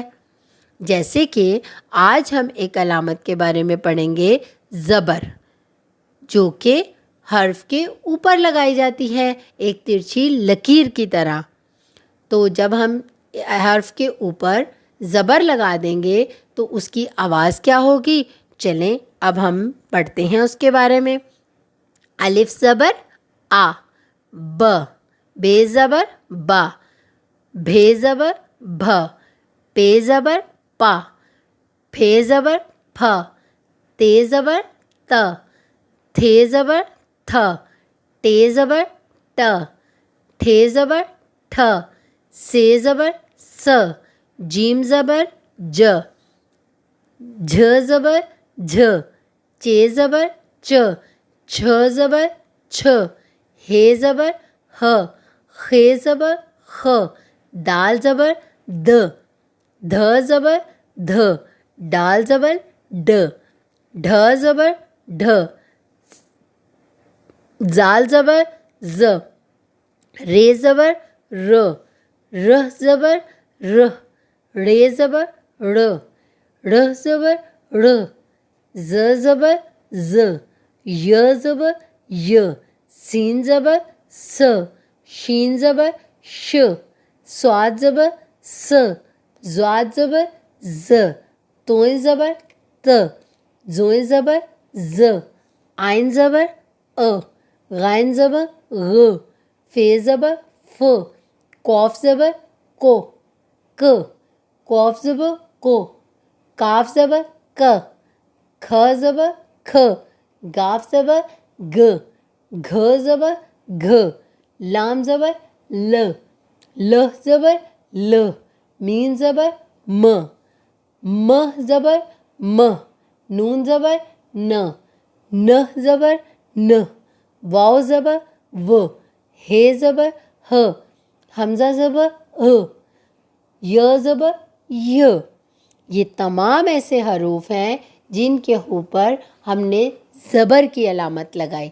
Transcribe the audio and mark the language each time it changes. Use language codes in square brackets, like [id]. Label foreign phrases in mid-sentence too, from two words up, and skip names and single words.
[ur] جیسے کہ آج ہم ایک علامت کے بارے میں پڑھیں گے، زبر، جو کہ حرف کے اوپر لگائی جاتی ہے ایک ترچھی لکیر کی طرح۔ تو جب ہم حرف کے اوپر زبر لگا دیں گے تو اس کی آواز کیا ہوگی؟ چلیں اب ہم پڑھتے ہیں اس کے بارے میں۔ الف زبر آ، ب، بے زبر با، بھے زبر بھ، پے زبر پا، پھے زبر پھ، تے زبر ت، تھے زبر تھ، ٹے زبر ٹ، ٹھے زبر ٹھ، سے زبر س، جیم زبر ج، جھ زبر جھ، چے زبر چ، چھ زبر چھ، ہے زبر ہ، خے زبر خ، دال زبر د، دھ زبر دھ، ڈال زبر ڈ، ڈھ زبر ڈھ، زال زبر ز، رے زبر ر، رہ زبر رہ، رے زبر ر، رہ زبر ر، ز زبر ز، ی زبر ی، سین زبر س، شین زبر ش، صاد زبر س، زاد زبر ز، توئیں زبر ت، زوئیں زبر ز، آئین زبر ا، غین زبر غ، فے زبر ف، قوف زبر کو، ک، قوف زبر کو، کاف زبر ک، کھ زبر کھ، گاف زبر گ، گھ زبر گھ، لام زبر ل، لہ زبر ل، میم زبر م، مہ زبر مہ، نون زبر ن، نہ زبر نہ، واو زبر و، ہے زبر ہ، حمزہ زبر ہ، ی زبر ی۔ یہ تمام ایسے حروف ہیں جن کے اوپر ہم نے زبر کی علامت لگائی۔